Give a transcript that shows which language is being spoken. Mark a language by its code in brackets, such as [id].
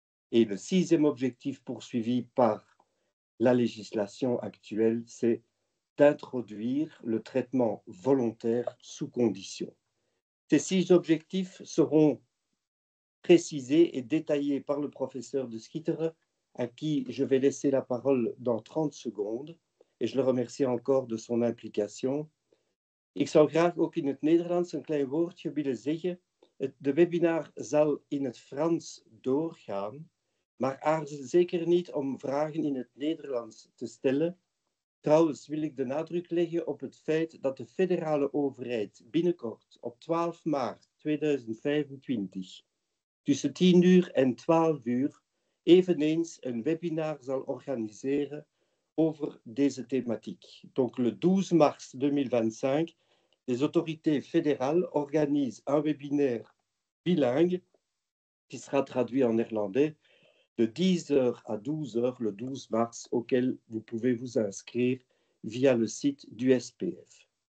[fr] Et le sixième objectif poursuivi par la législation actuelle, c'est d'introduire le traitement volontaire sous condition. Ces 6 objectifs seront précisés et détaillés par le professeur de Schittereux, à qui je vais laisser la parole dans 30 secondes. Et je le remercie encore de son implication. [nl] Ik zou graag ook in het Nederlands een klein woordje willen zeggen. De webinar zal in het Frans doorgaan, maar aarzel zeker niet om vragen in het Nederlands te stellen. Trouwens wil ik de nadruk leggen op het feit dat de federale overheid binnenkort op 12 maart 2025 tussen 10 uur en 12 uur eveneens een webinar zal organiseren [fr] ouvre des thématiques. Donc, le 12 mars 2025, les autorités fédérales organisent un webinaire bilingue qui sera traduit en néerlandais de 10 heures à 12 heures le 12 mars, auquel vous pouvez vous inscrire via le site du SPF.